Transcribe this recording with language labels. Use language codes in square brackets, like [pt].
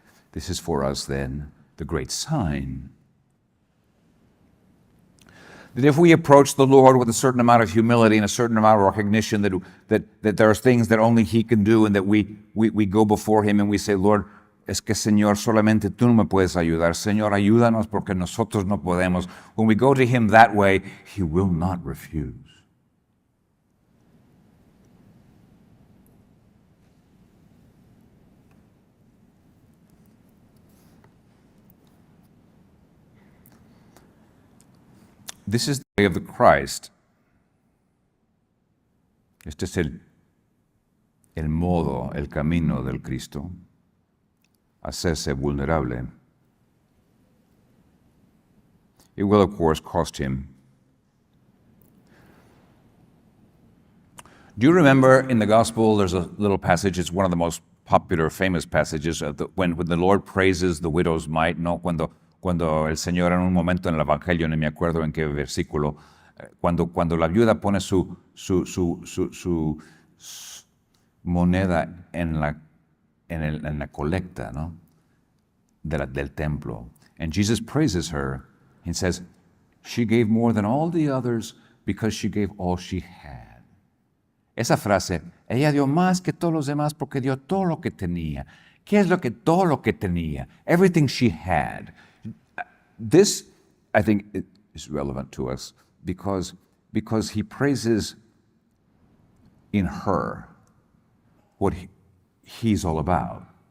[en] This is for us then the great sign that if we approach the Lord with a certain amount of humility and a certain amount of recognition that there are things that only he can do, and that we go before him and we say, Lord, [es] es que Señor, solamente tú no me puedes ayudar. Señor, ayúdanos porque nosotros no podemos. [en] When we go to him that way, he will not refuse. This is the way of the Christ. [es] Este es el modo, el camino del Cristo. Hacerse vulnerable. [en] It will, of course, cost him. Do you remember in the Gospel, there's a little passage, it's one of the most popular, famous passages, when the Lord praises the widow's mite, [es] ¿no? Cuando el Señor en un momento en el Evangelio, no me acuerdo en qué versículo, cuando la viuda pone su moneda en la colecta, ¿no? del templo. [en] And Jesus praises her and says, she gave more than all the others because she gave all she had. [es] Esa frase, ella dio más que todos los demás porque dio todo lo que tenía. ¿Qué es todo lo que tenía? [en] Everything she had. This, I think, is relevant to us because he praises in her what he's all about.